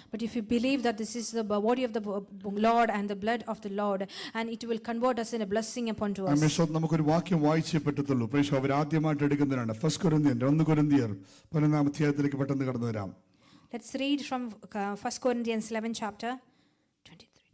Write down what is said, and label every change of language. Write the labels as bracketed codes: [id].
[en] But if you believe that this is the body of the Lord and the blood of the Lord, and it will convert us in a blessing upon to us. [ml] നമുക്കൊരു വാക്യം വായിച്ചേ പറ്റത്തുള്ളൂ. പ്രേക്ഷ അവർ ആദ്യമായിട്ട് എടുക്കുന്നതിനാണ് 1 കൊരിന്ത്യർ 11 അധ്യായത്തിലേക്ക് പെട്ടെന്ന് കടന്നു വരാം. [en] Let's read from 1 Corinthians 11 chapter 23.